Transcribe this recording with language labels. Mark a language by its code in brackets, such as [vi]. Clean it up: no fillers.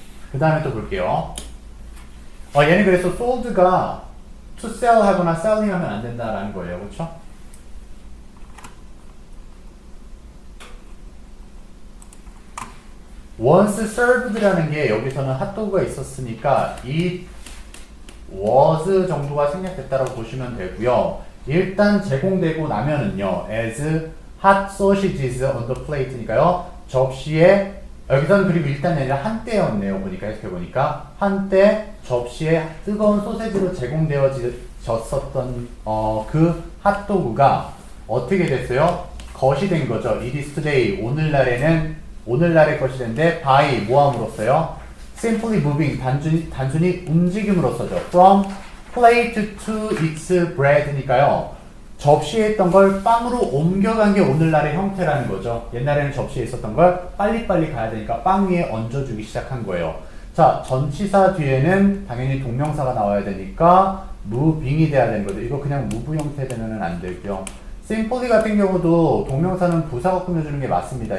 [ko] 그 다음에 또 볼게요. 얘는 그래서 sold가 to sell 하거나 selling 하면 안 된다라는 거예요. 그렇죠? once served라는 게 여기서는 핫도그가 있었으니까 it was 정도가 생략됐다라고 보시면 되고요. 일단 제공되고 나면은요, [en] as hot sausages on the plate니까요. [ko] 접시에 여기서는 그리고 일단이 아니라 한때였네요. 보니까 해석해보니까 한때 접시에 뜨거운 소세지로 제공되어졌었던 그 핫도그가 어떻게 됐어요? 것이 된 거죠. [en] It is today. [ko] 오늘날의 것이 된데 by 뭐함으로써요? [en] Simply moving. [ko] 단순히 움직임으로써죠. [en] From plate to its bread니까요. [ko] 접시에 있던 걸 빵으로 옮겨간 게 오늘날의 형태라는 거죠. 옛날에는 접시에 있었던 걸 빨리빨리 가야 되니까 빵 위에 얹어주기 시작한 거예요. 자, 전치사 뒤에는 당연히 동명사가 나와야 되니까 moving이 돼야 되는 거죠. 이거 그냥 move 형태 되면은 안 되고요. simply 같은 경우도 동명사는 부사가 꾸며주는 게 맞습니다.